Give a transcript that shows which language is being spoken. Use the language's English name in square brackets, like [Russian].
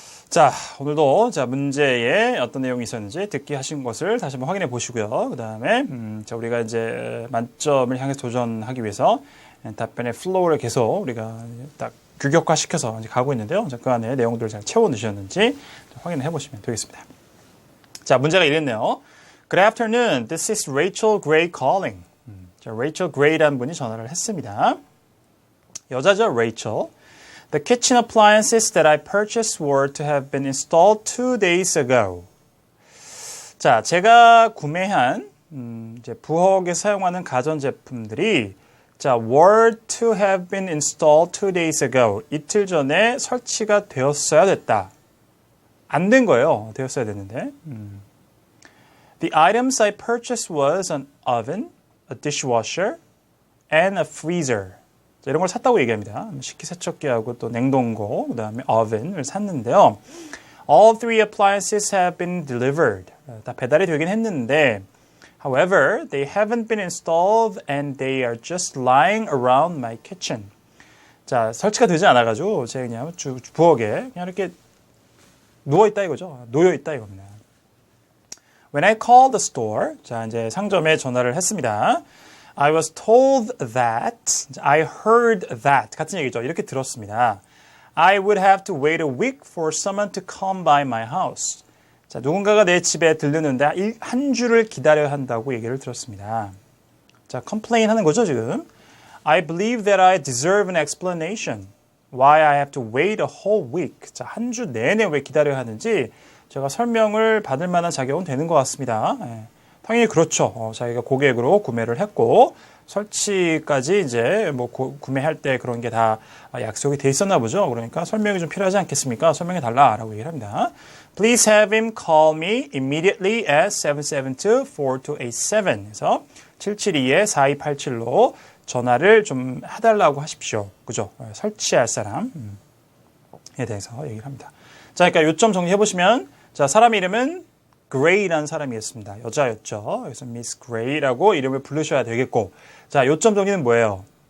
[Korean] 자, 오늘도 자 문제에 어떤 내용이 있었는지 듣기 하신 것을 다시 한번 확인해 보시고요. 그 다음에 자 우리가 이제 만점을 향해서 도전하기 위해서 답변의 플로우를 계속 우리가 딱 규격화시켜서 이제 가고 있는데요. 자, 그 안에 내용들을 잘 채워 넣으셨는지 확인해 보시면 되겠습니다. 자, 문제가 이랬네요. [English] Good afternoon. This is Rachel Gray calling. [Korean] 자, Rachel Gray라는 분이 전화를 했습니다. 여자죠, Rachel. [English] The kitchen appliances that I purchased were to have been installed 2 days ago. [Korean] 자, 제가 구매한 이제 부엌에 사용하는 가전제품들이 자, [English] were to have been installed 2 days ago. [Korean] 이틀 전에 설치가 되었어야 됐다. 안 된 거예요. 되었어야 됐는데. [English] The items I purchased was an oven, a dishwasher, and a freezer. [Korean] 자, 이런 걸 샀다고 얘기합니다. 식기세척기하고 또 냉동고, 그 다음에 oven을 샀는데요. [English] All three appliances have been delivered. [Korean] 다 배달이 되긴 했는데, [English] however, they haven't been installed and they are just lying around my kitchen. [Korean] 자, 설치가 되지 않아가지고 제가 그냥 부엌에 그냥 이렇게 누워있다 이거죠. 놓여있다 이겁니다. [English] When I called the store, [Korean] 자, 이제 상점에 전화를 했습니다. [English] I was told that, I heard that, [Korean] 같은 얘기죠. 이렇게 들었습니다. [English] I would have to wait a week for someone to come by my house. [Korean] 자, 누군가가 내 집에 들르는데 한 주를 기다려야 한다고 얘기를 들었습니다. 자, complain 하는 거죠, 지금. [English] I believe that I deserve an explanation. Why I have to wait a whole week. [Korean] 자, 한 주 내내 왜 기다려야 하는지 제가 설명을 받을 만한 자격은 되는 것 같습니다. 예. 당연히 그렇죠. 자기가 고객으로 구매를 했고 설치까지 이제 뭐 구매할 때 그런 게 다 약속이 돼 있었나 보죠. 그러니까 설명이 좀 필요하지 않겠습니까? 설명해 달라라고 얘기를 합니다. [English] Please have him call me immediately at 772-4287. [Korean] 그래서 772-4287로 전화를 좀 해달라고 하십시오. 그죠? 설치할 사람에 대해서 얘기를 합니다. 자, 그러니까 요점 정리해 보시면 자, 사람 이름은 Gray라는 사람이었습니다. 여자였죠. 그래서 Miss Gray라고 이름을 부르셔야 되겠고, 자, 요점 정리는 뭐예요?